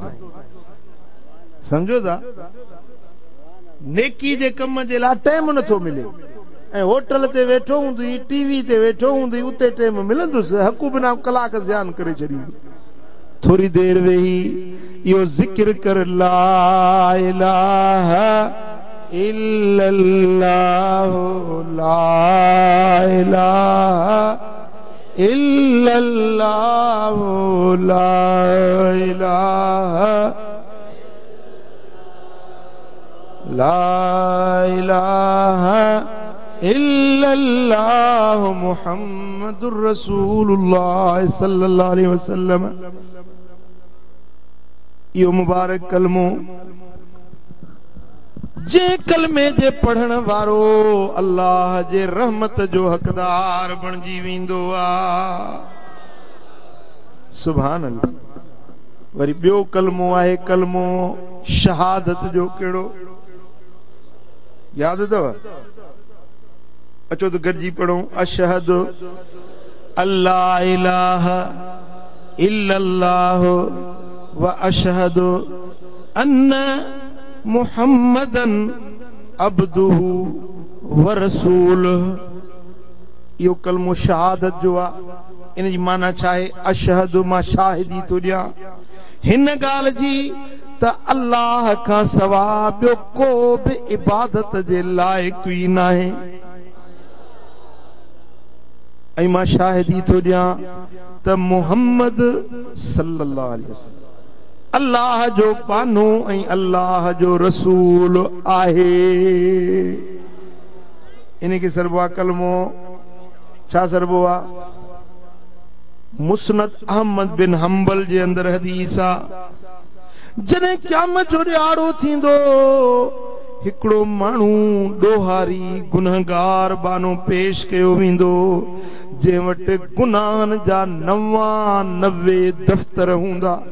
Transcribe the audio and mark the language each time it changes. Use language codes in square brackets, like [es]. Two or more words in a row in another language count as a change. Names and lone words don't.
[sd] समझो था? नेकी जे कम जे लाइ टाइम नथो मिले ऐं होटल ते वेठो हूंदी, टीवी ते वेठो हूंदी, उते टाइम मिलंदुसि, हक़ बिना कलाक ज़ियान करे छॾी। थोड़ी देर वेही इहो ज़िक्र कर [ar] لا إله إلا الله لا إله إلا الله لا إله لا إله إلا الله محمد رسول الله صلى الله عليه وسلم. [sd] इहो मुबारक कलमो जे कलमे जे पढ़ण वारो अल्लाह जे रहमत जो हक़दार बणजी वेंदो आहे। [ar] سبحان الله. [sd] वरी ॿियो कलमो आहे कलमो शहादत जो। कहिड़ो याद अथव? अचो तो गॾिजी पढ़ो। [ar] أشهد أن لا إله إلا الله وأشهد أن محمدا عبده ورسوله. [sd] इहो कलमो शहादत जो आहे। इन जी माना छा आहे? अशहदु मां शाहिदी थो ॾियां हिन ॻाल्हि जी त अल्लाह खां सवाइ ॿियो को बि इबादत जे लाइक़ ई न आहे। ऐं मां शाहिदी थो ॾियां त मुहम्मद [ar] صلى الله عليه وسلم [sd] अल्लाह जो पानो ऐं अल्लाह जो रसूल आहे। इन खे सरबो आहे कलमो छा सरबो आहे? मुस्नद अहमद बिन हंबल जे अंदर हदीस आहे, जॾहिं क़यामत जो ॾियारो थींदो हिकिड़ो माण्हू ॾोहारी गुनहगार बानो पेश कयो वेंदो जे वटि गुनाहन जा 99 दफ़्तर हूंदा।